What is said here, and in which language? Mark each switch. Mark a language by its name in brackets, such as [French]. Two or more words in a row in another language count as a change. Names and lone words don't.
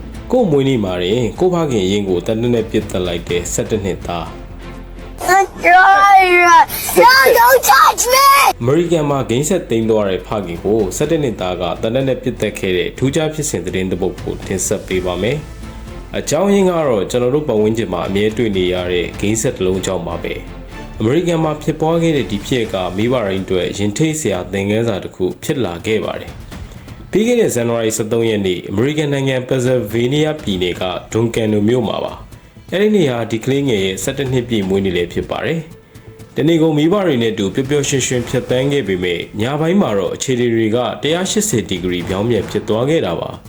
[Burmese] ကိုမွေးနေမှာရင်ကိုဖခင်ရင်ကိုတနက်နဲ့ပြစ်တက်လိုက်တဲ့17နှစ်သား [English] Don't touch me! [Burmese] အမေရိကန်မှာဂိမ်းဆက်သိမ်းသွားတဲ့ဖခင်ကို17နှစ်သားကတနက်နဲ့ပြစ်တက်ခဲ့တဲ့ထူးခြားဖြစ်စဉ်သတင်းတစ်ပုဒ်ကိုတင်ဆက်ပေးပါမယ်။အကြောင်းရ င်းကတော့ကျွန်တော်တို့ပတ်ဝန်းကျင်မှာအမြဲတွေ့နေရတဲ့ဂိမ်းဆက်တစ်လုံးကြောင့်ပါပဲ။အမေရိကန်မှာဖြစ်ပွားခဲ့တဲ့ဒီဖြစ်ကမိဘရင်းတွေရင်ထိတ်စရာသင်ခန်းစာတစ်ခုဖြစ်လာခဲ့ပါတယ်။ပြီးခဲ့တဲ့ဇန်နဝါရီ23ရက်နေ့အမေရိကန်နိုင်ငံပန်ဆယ်ဗေးနီးယားပြည်နယ်ကဒွန်ကန်နိုမြို့မှာပါ။အဲဒီနေ့ဟာဒီကလေးငယ်ရဲ့17နှစ်ပြည့်မွေးနေ့လည်းဖြစ်ပါတယ်။ဒီနေ့ကိုမိဘတွေနဲ့တူပျော်ပျော်ရွှင်ရွှင်ဖြတ်သန်းခဲ့ပေမဲ့ညပိုင်းမှာတော့အခြေအနေတွေက180ဒီဂရီပြောင်းပြန်ဖြစ်သွားခဲ့တာပါ